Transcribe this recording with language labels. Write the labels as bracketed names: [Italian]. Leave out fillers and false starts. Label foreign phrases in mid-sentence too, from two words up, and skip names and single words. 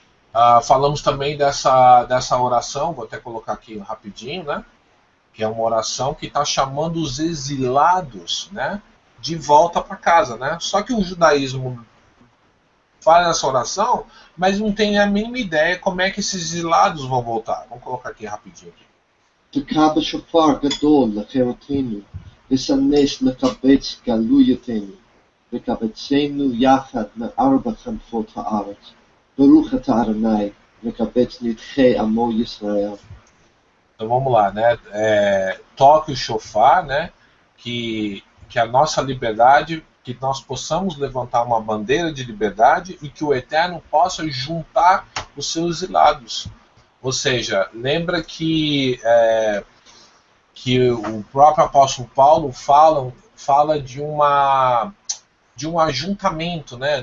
[Portuguese] Falamos também dessa oração, vou até colocar aqui rapidinho, né? Que é uma oração que está chamando os exilados, né, de volta para casa, né? Só que o judaísmo faz essa oração, mas não tem a mínima ideia como é que esses exilados vão voltar. Vamos colocar aqui rapidinho. [Hebrew] תקע בשופר גדול לחירותנו, וסנס לקבץ גלויותינו, וקבצנו יחד מארבע כנפות הארץ. ברוך אתה אדוני, מקבץ נדחי עמו ישראל. [Portuguese] Então vamos lá, né? Toque o shofar, né? Que a nossa liberdade, que nós possamos levantar uma bandeira de liberdade e que o Eterno possa juntar os seus exilados. Ou seja, lembra que o próprio apóstolo Paulo fala de um ajuntamento, né?